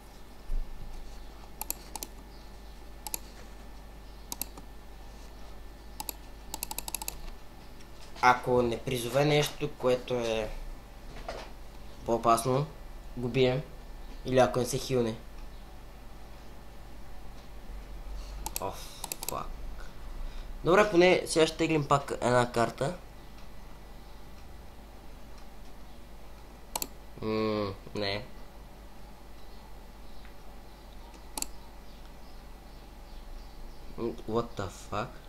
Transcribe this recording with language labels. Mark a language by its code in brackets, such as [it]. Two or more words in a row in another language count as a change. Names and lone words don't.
[bg] Ако не призове нещо, което е по-опасно, го бием. Или ако не се хилне. Фак. Добре, поне сега ще теглим пак една карта. Не. [en] What the fuck?